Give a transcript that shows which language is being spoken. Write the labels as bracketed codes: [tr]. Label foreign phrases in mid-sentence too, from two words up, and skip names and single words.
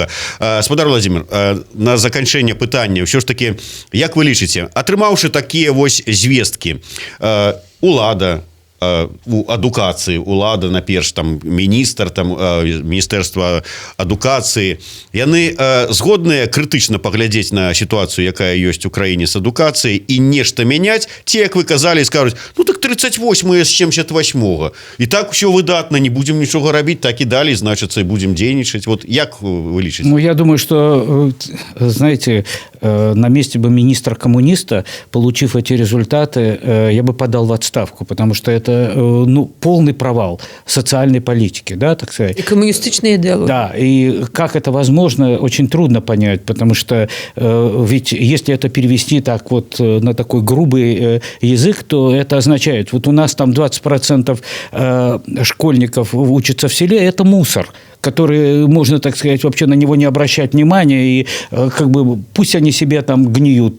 [be] Спадар Владимир, на заканчэнне пытання, ўсё ж такі, як вы лічыце, атрымаўшы такія вось звесткі, улада, у адукацыі, улада, наперш, там, міністр, там, міністэрства адукацыі, яны згодныя крытычна паглядзець на сітуацыю, якая ёсць у краіне з адукацыяй, і нешта мяняць, ці, як вы казалі, скажуць, ну так 38-е з 78-го, і так усё выдатна, не будзем нічога рабіць, так і далей, значыцца, і будзем дзейнічаць. Вот як вы лічыце? [ru] Ну, я думаю, что, знаете, на месте бы министра-коммуниста, получив эти результаты, я бы подал в отставку, потому что это полный провал социальной политики, да, так сказать. И коммунистичные идеологии. Да, и как это возможно, очень трудно понять, потому что ведь если это перевести так вот на такой грубый язык, то это означает, вот у нас там 20% школьников учатся в селе, это мусор, который можно, так сказать, вообще на него не обращать внимания, и как бы пусть они себе там гниют.